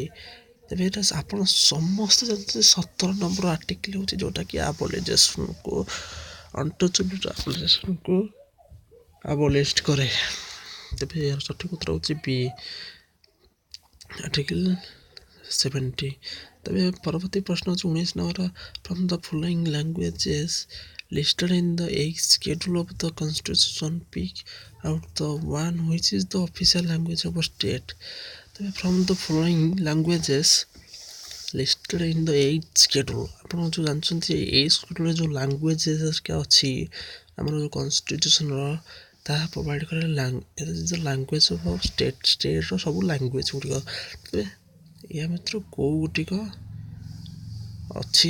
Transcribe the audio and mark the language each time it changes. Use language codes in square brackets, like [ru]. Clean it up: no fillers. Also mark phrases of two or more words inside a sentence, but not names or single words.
[or] ତେବେ ଏଇଟା ଆପଣ ସମସ୍ତେ ଜାଣିଛନ୍ତି 17 [en] number article [or] ହେଉଛି ଯେଉଁଟାକି ଆବୋଲାଇଜେସନ୍କୁ [en] untouchability abolish [or] କରେ। ତେବେ ଏହାର ସଠିକ୍ ଉତ୍ତର ହେଉଛି ବି, ଆର୍ଟିକଲ୍ 70। ତେବେ ପରବର୍ତ୍ତୀ ପ୍ରଶ୍ନ ହେଉଛି [en] 19 number from the following languages listed in the 8th schedule of the constitution pick out the one which is the official language of a state। ତେବେ from the following languages listed in the 8th schedule, [or] ଆପଣ ଯେଉଁ ଜାଣିଛନ୍ତି ଏଇ ସ୍କେଡ୍ୟୁଲ୍ରେ ଯେଉଁ ଲାଙ୍ଗୁଏଜେସ୍ ଅଛି ଆମର ଯେଉଁ କନଷ୍ଟିଟ୍ୟୁସନ୍ର ତାହା ପ୍ରୋଭାଇଡ଼ କରେ [en] language of state [or] ସବୁ ଲାଙ୍ଗୁଏଜ୍ ଗୁଡ଼ିକ। ତେବେ ଏହା ଭିତରୁ କେଉଁ ଗୁଡ଼ିକ ଅଛି?